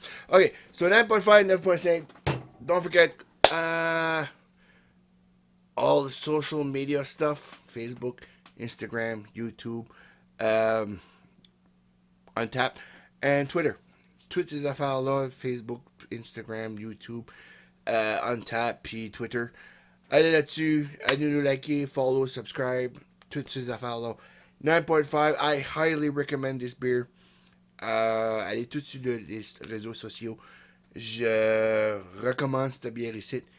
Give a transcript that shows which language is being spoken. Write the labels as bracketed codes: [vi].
[en] Okay, so 9.5, 9.5. Don't forget all the social media stuff: Facebook, Instagram, YouTube, um, Untap, and Twitter. [fr] Toutes ces affaires-là, Facebook, Instagram, YouTube, Untap, puis Twitter. Allez là-dessus, allez nous liker, [en] follow, subscribe, [fr] toutes ces affaires-là. [en] 9.5, I highly recommend this beer. [fr] Allez tout sur les réseaux sociaux. Je recommande cette bière ici.